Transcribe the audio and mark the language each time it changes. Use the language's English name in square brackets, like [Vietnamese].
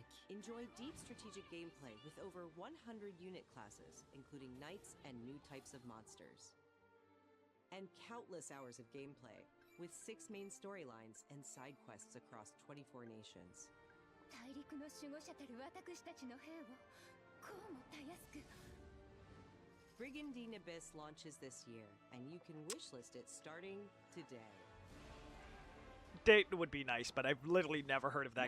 [English] Enjoy deep strategic gameplay with over 100 unit classes, including knights and new types of monsters. And countless hours of gameplay, with 6 main storylines and side quests across 24 nations. [Japanese] 大陸の守護者たる私たちの兵をこうもたやすく [English] Brigandine Abyss launches this year, and you can wishlist it starting today. Date would be nice, but I've literally never heard of that